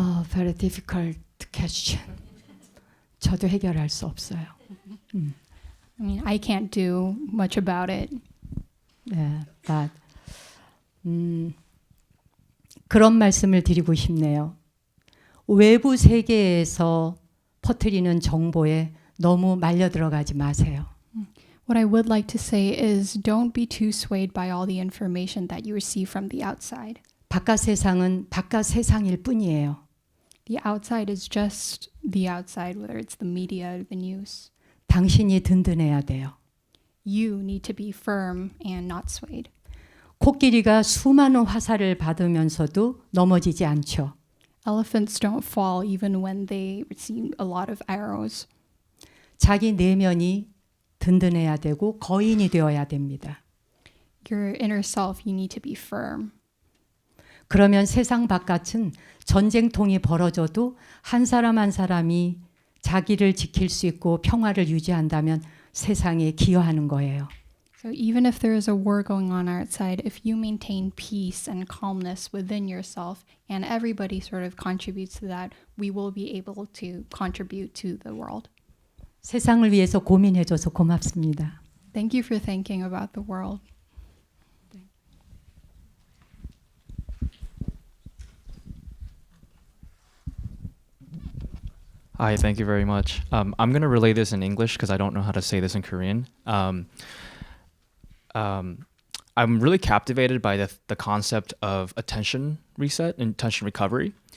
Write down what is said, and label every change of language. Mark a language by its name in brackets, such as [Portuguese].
[English] Very difficult question. [Korean] 저도 해결할 수 없어요. [English] I mean, I can't do much about it. [Korean] 네, [English] but [Korean] 그런 말씀을 드리고 싶네요. 외부 세계에서 퍼뜨리는 정보에 너무 말려 들어가지 마세요. [English] What I would like to say is don't be too swayed by all the information that you receive from the outside. [Korean] 바깥 세상은 바깥 세상일 뿐이에요. [English] The outside is just the outside, whether it's the media or the news. [Korean] 당신이 든든해야 돼요. [English] You need to be firm and not swayed. [Korean] 코끼리가 수많은 화살을 받으면서도 넘어지지 않죠. [English] Elephants don't fall even when they receive a lot of arrows. [Korean] 자기 내면이 든든해야 되고 거인이 되어야 됩니다. [English] Your inner self, you need to be firm. [Korean] 그러면 세상 바깥은 전쟁통이 벌어져도 한 사람 한 사람이 자기를 지킬 수 있고 평화를 유지한다면 세상에 기여하는 거예요. [English] So even if there is a war going on outside, if you maintain peace and calmness within yourself and everybody sort of contributes to that, we will be able to contribute to the world. [Korean] 세상을 위해서 고민해줘서 고맙습니다. [English] Thank you for thinking about the world. Hi, thank you very much. I'm going to relay this in English because I don't know how to say this in Korean. I'm really captivated by the concept of attention reset and attention recovery.